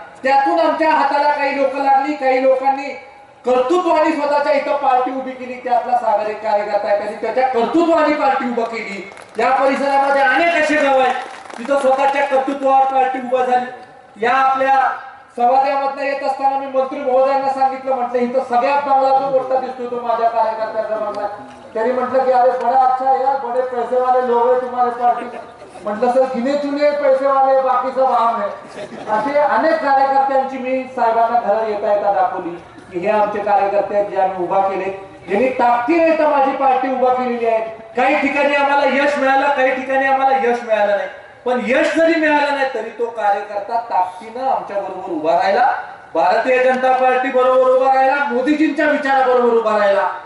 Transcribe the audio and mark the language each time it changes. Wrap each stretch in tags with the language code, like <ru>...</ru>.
<mr>त्यातून आमच्या हाताला काही लोक लागली, काही लोकांनी कर्तृत्वाने स्वतःच्या इथं पार्टी उभी केली, त्यातला सागर एक कार्यकर्ता आहे, त्यांनी त्याच्या कर्तृत्वाने पार्टी उभा केली। या परिसरामध्ये अनेक असे गाव आहेत जिथं स्वतःच्या कर्तृत्वावर पार्टी उभा झाली। या आपल्या संवादामधनं येत असताना मी मंत्री महोदयांना सांगितलं, म्हटलं इथं सगळ्यात चांगला जो गोष्ट दिसतो तो माझ्या कार्यकर्त्याचा बघा। त्यांनी म्हटलं की</mr> <hi>अरे बड़ा अच्छा है यार, बड़े पैसे वाले लोग हैं तुम्हारे पार्टी।</hi> <mr>म्हटलं</mr> <hi>सर गिने चुने पैसे वाले, बाकी सब आम है।</hi> <mr>असे अनेक कार्यकर्त्यांची मी साहेबांना घरं येता येता दाखवली की हे आमचे कार्यकर्ते आहेत जे आम्ही उभा केले, ज्यांनी ताकदीने तर माझी पार्टी उभा केलेली आहे। काही ठिकाणी आम्हाला यश मिळालं, काही ठिकाणी आम्हाला यश मिळालं नाही, पण यश जरी मिळालं नाही तरी तो कार्यकर्ता ताकदीनं आमच्या बरोबर उभा राहिला, भारतीय जनता पार्टी बरोबर उभा राहिला, मोदीजींच्या विचाराबरोबर उभा राहिला।</mr>